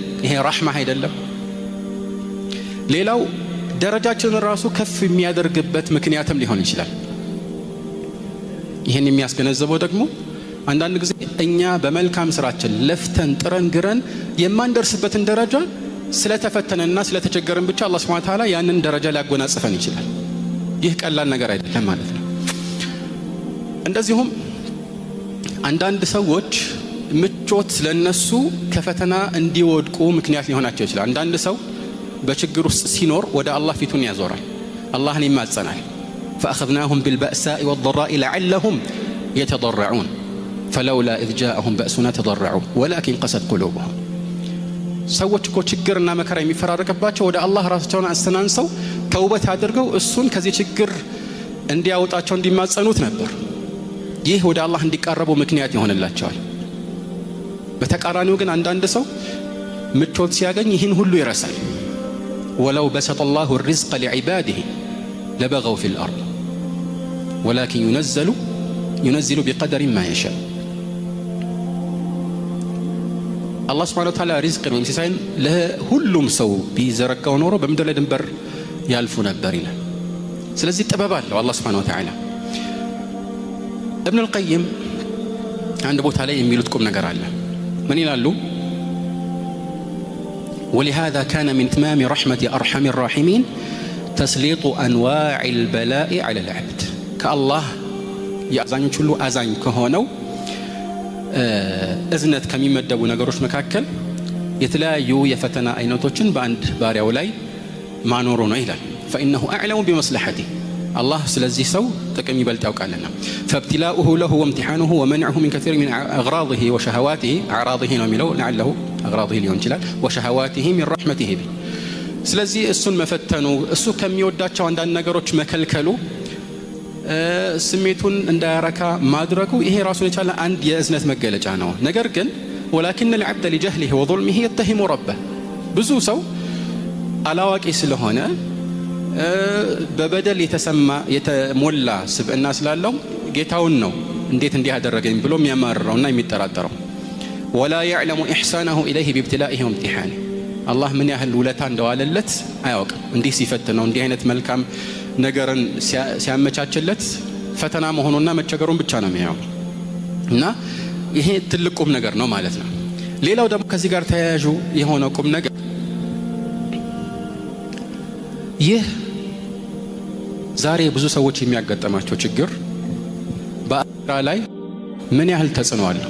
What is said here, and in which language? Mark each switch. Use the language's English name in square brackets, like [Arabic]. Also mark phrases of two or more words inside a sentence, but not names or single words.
[Amharic] ይሄ ረህማ አይደለም? ሌላው ደረጃችንን ራሱ ከፍ የሚያደርግበት ምክንያትም ሊሆን ይችላል። ይሄን የሚያስገነዘበው ደግሞ አንዳንድ ጊዜ እኛ በመልካም ስራችን ለፍተን ጥረን ግረን የማንደርስበትን ደረጃ ስለተፈተነና ስለተቸገረን ብቻ አላህ [Arabic] Subhanahu Wa Ta'ala [Amharic] ያንን ደረጃ ሊያጎናጽፈን ይችላል። ይህ ቀላል ነገር አይደለም ማለት ነው። እንደዚሁም አንዳንድ ሰዎች ምቾት ለነሱ ከፈተና እንዲወድቁ ምክንያት ሊሆናቸው ይችላል። አንዳንድ ሰው በችግር ውስጥ ሲኖር ወደ አላህ ፊቱን ያዞራል፣ [Arabic] አላህን ይማጸናል። فأخذناهم بالبأساء والضراء لعلهم يتضرعون فلولا إذ جاءهم بأسنا تضرعوا ولكن قست قلوبهم [Amharic] ሰዎች እኮ ችግርና መከራ የሚፈራረቅባቸው ወደ አላህ ራሳቸውን አስተናንሰው ተውበት አድርገው እሱን ከዚህ ችግር እንዲያወጣቸው እንዲማጸኑት ነበር። ይህ ወደ አላህ እንዲቃረቡ ምክንያት ይሆንላቸዋል። በተቃራኒው ግን አንዳንድ ሰው ምቾት ሲያገኝ ይህን ሁሉ ይረሳል። [Arabic] ولو بسط الله الرزق لعباده لبغوا في الأرض ولكن ينزل بقدر ما يشاء الله سبحانه وتعالى رزق ومسيسين له [Amharic] ሁሉም ሰው ቢዘረጋው ኖሮ በምድር ላይ ድንበር ያልፉ ነበር ይላል። ስለዚህ ጥበብ አለው አላህ [Arabic] Subhanahu Wa Ta'ala። [Amharic] ابن القيم عند ቦታ ላይ የሚሉት ቁም ነገር አለ። ምን ይላሉ? [Arabic] ولهذا كان من تمام رحمة أرحم الراحمين تسليط أنواع البلاء على العبد كالله يأذن كله أذن كهونو [Amharic] እዝነት ከሚመደቡ ነገሮች መካከል የተለያዩ የፈተና አይነቶችን በአንድ ባሪያው ላይ ማኖሩ ነው ይላል። [Arabic] فإنه أعلم بمصلحته الله [Amharic] ስለዚህ ሰው ጥቅም ይበልጥ ያውቃልና [Arabic] فابتلاؤه له وامتحانه ومنعه من كثير من أغراضه وشهواته أعراضه [Amharic] ነው የሚለው [Arabic] لعله أغراضه [Amharic] ሊሆን ይችላል [Arabic] وشهواته من رحمته به [Amharic] ስለዚህ እሱን መፈተኑ እሱ ከሚወዳቸው አንዳንድ ነገሮች መከልከሉ ስሜቱን እንዳያረካ ማድረጉ ይሄ ራሱን የቻለ አንድ የእዝነት መገለጫ ነው። ነገር ግን [Arabic] ولكن العبد لجهله وظلمه يتهم ربه [Amharic] ብዙ ሰው አላዋቂ ስለሆነ በበደል የተሞላ ስብዕና ስላለው ጌታውን ነው እንዴት እንዲህ ያደረገኝ ብሎ የሚያማርረውና የሚጠራጠረው [Arabic] ولا يعلم إحسانه إليه بابتلائه وامتحانه الله من [Amharic] ያህል ውለታ እንደዋለለት አያውቅም። እንዲህ ሲፈትነው እንዲህ አይነት መልካም ነገርን ሲያመቻችለት ፈተና መሆኑና መቸገሩን ብቻ ነው የሚያየው እና ይሄ ትልቅ ቁም ነገር ነው ማለት ነው። ሌላው ደግሞ ከዚህ ጋር ተያያዥ የሆነ ቁም ነገር ይህ ዛሬ ብዙ ሰዎች የሚያጋጥማቸው ችግር በአኺራ ላይ ምን ያህል ተጽዕኖ አለው?